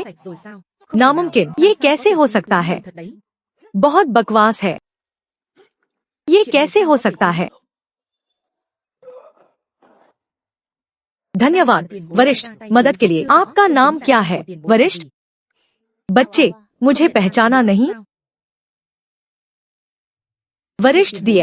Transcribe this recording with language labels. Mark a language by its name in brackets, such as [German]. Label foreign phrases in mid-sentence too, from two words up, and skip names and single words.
[Vietnamese] Sạch rồi sao? Không [Hindi] नामुमकिन। ये कैसे हो सकता है? [Vietnamese] thật đấy. [Hindi] बहुत बकवास है। ये कैसे हो सकता है? धन्यवाद वरिष्ठ, मदद के लिए। आपका नाम क्या है वरिष्ठ? बच्चे, मुझे पहचाना नहीं? वरिष्ठ दिए।